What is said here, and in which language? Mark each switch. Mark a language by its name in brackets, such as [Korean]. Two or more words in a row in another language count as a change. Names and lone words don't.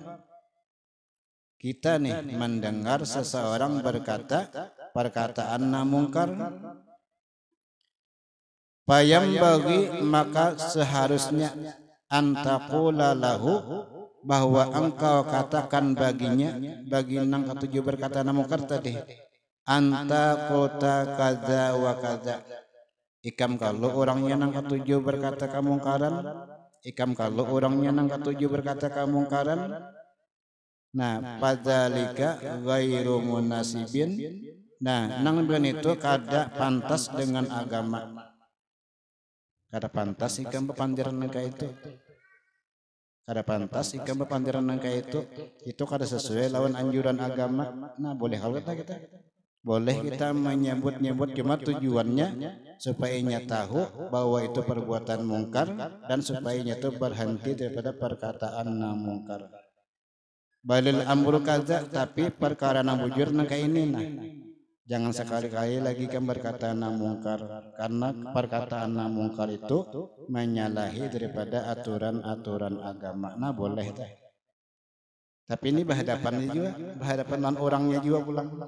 [Banjar] Kita nih mendengar seseorang berkata perkataan nang mungkar. Payam bagi, maka seharusnya [Arabic] antaqula lahu, [Banjar] bahwa engkau katakan baginya, bagi nang ketujuh berkata nang mungkar [Arabic] tadi, أنت قلت كذا وكذا, [Banjar] ikam kalau orangnya nang ketujuh berkata kemungkaran, ikam kalau orangnya nang katuju berkata kemungkaran, nah [Arabic] padzalika ghairu munasibin, [Banjar] nah nang ben itu kada pantas dengan agama, kada pantas ikam bepandiran nang itu, kada pantas ikam bepandiran nang itu kada sesuai lawan anjuran agama. Nah boleh kalau kita boleh kita menyebut-nyebut, cuma tujuannya supaya nya tahu bahwa itu perbuatan mungkar dan supaya nya itu berhenti daripada perkataan nang mungkar. [Arabic] بل الأمر كذا, [Banjar] tapi perkara nang bujur nang kayak ini nah. Jangan sekali-kali lagi kan berkata nang mungkar, karena perkataan nang mungkar itu menyalahi daripada aturan-aturan agama. Nah boleh teh. Tapi ini berhadapan juga, berhadapan dengan orangnya juga pulang.